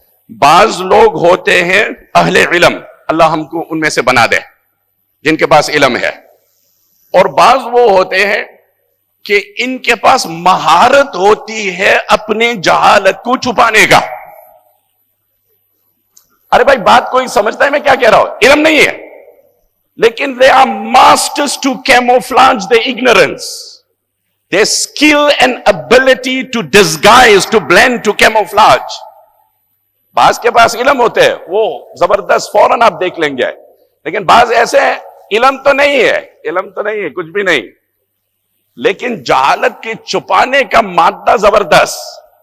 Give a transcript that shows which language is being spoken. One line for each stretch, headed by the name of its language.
Urdu: بعض لوگ ہوتے ہیں اہل علم، اللہ ہم کو ان میں سے بنا دے جن کے پاس علم ہے، اور بعض وہ ہوتے ہیں کہ ان کے پاس مہارت ہوتی ہے اپنے جہالت کو چھپانے کا. ارے بھائی بات کوئی سمجھتا ہے میں کیا کہہ رہا ہوں؟ علم نہیں ہے لیکن
English: they are masters to camouflage their ignorance. Their skill and ability to disguise, to blend, to camouflage.
Urdu: بعض کے پاس علم ہوتے ہیں وہ زبردست، فوراً آپ دیکھ لیں گے، لیکن بعض ایسے ہیں علم تو نہیں ہے کچھ بھی نہیں، لیکن جہالت کے چھپانے کا مادہ زبردست.